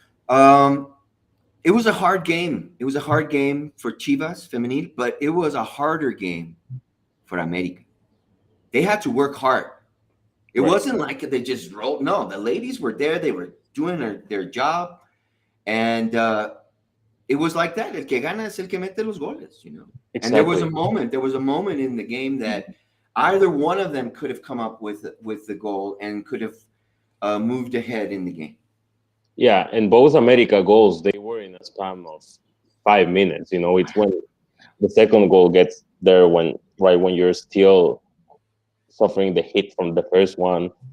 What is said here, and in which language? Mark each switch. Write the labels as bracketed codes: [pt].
[en] It was a hard game. It was a hard game for Chivas Femenil, but it was a harder game for América. They had to work hard. It wasn't like they just rolled. No, the ladies were there. They were doing their job. And it was like that. [es] El que gana es el que mete los goles, [en] you know. Exactly. And there was a moment in the game that either one of them could have come up with the goal and could have moved ahead in the game. Yeah, and both America goals, they were in a span of 5 minutes. You know, it's when the second goal gets there when you're still suffering the hit from the first one.